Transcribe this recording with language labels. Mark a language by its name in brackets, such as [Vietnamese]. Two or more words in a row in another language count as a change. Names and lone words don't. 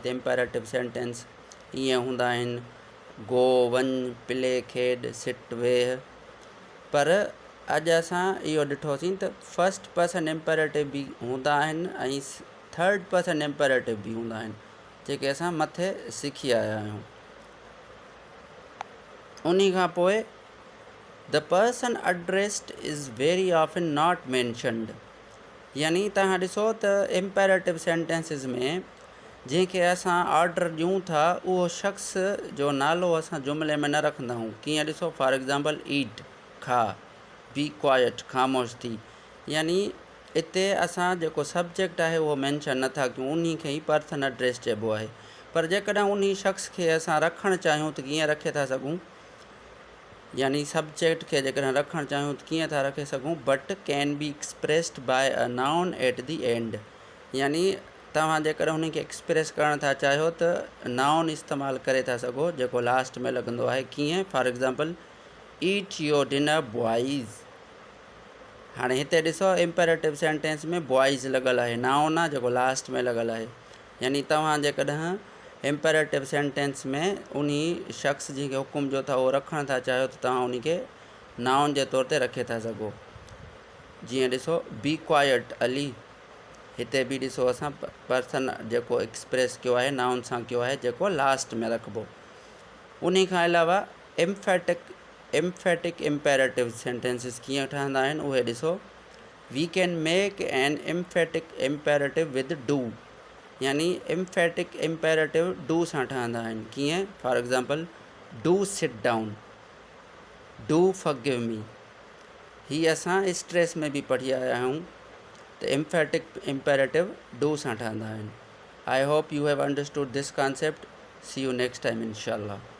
[Sindhi] त [English] imperative sentence [Sindhi] ईअं हूंदा आहिनि: गो, वञ, प्ले, खेॾ, सिट, वेह। पर अॼु असां इहो ॾिठोसीं त [English] first person imperative [Sindhi] बि हूंदा आहिनि ऐं [English] third person imperative [Sindhi] बि हूंदा आहिनि, जेके असां मथे सिखी आया आहियूं। उन खां पोइ [English] the person addressed is very often not mentioned, [Sindhi] यानी तव्हां ॾिसो त [English] imperative sentences [Sindhi] में जंहिंखे असां ऑर्डर ॾियूं था उहो शख़्स जो नालो असां जुमिले में न रखंदा आहियूं। कीअं? ॾिसो, [English] For example, eat, खा, be quiet, [Sindhi] ख़ामोश थी, यानी हिते असां जेको सब्जेक्ट आहे उहो मैंशन नथा कयूं, उन खे ई [English] person address [Sindhi] चइबो आहे। पर जेकॾहिं उन शख़्स खे असां रखणु चाहियूं त कीअं रखे था सघूं? यानी सब्जेक्ट खे जेकॾहिं रखणु चाहियूं त कीअं था रखे सघूं? [English] But can be expressed by a noun at the end, [Sindhi] यानी तव्हां जेकॾहिं उन खे एक्सप्रेस करणु था चाहियो त नाउन इस्तेमालु करे था सघो जेको लास्ट में लॻंदो आहे। कीअं? [English] For example, eat your dinner boys. [Sindhi] हाणे हिते ॾिसो, [English] imperative sentence [Sindhi] में बॉइज़ लॻल आहे, नाउन आहे जेको लास्ट में लॻल आहे। यानी तव्हां जेकॾहिं [English] imperative sentence [Sindhi] में उन शख़्स जंहिंखे हुकुम जो था उहो रखणु था चाहियो त तव्हां उन खे नाउन जे तौर ते रखे था सघो। जीअं ॾिसो, [English] be quiet [Sindhi] अली, हिते बि ॾिसो असां पर्सन जेको एक्सप्रेस कयो आहे नाउन सां कयो आहे जेको लास्ट में रखिबो। उन खां अलावा [English] emphatic imperative sentences [Sindhi] कीअं ठहंदा आहिनि उहे ॾिसो। [English] We can make an emphatic imperative with do, यानी emphatic imperative do [Sindhi] सां ठहंदा आहिनि। कीअं? [English] For example, Do sit down, do forgive me. [Sindhi] हीअ असां स्ट्रेस में बि पढ़ी आया आहियूं त [English] emphatic imperative do [Sindhi] सां ठहंदा आहिनि। [English] I hope you have understood this concept. See you next time इंशाल्लाह।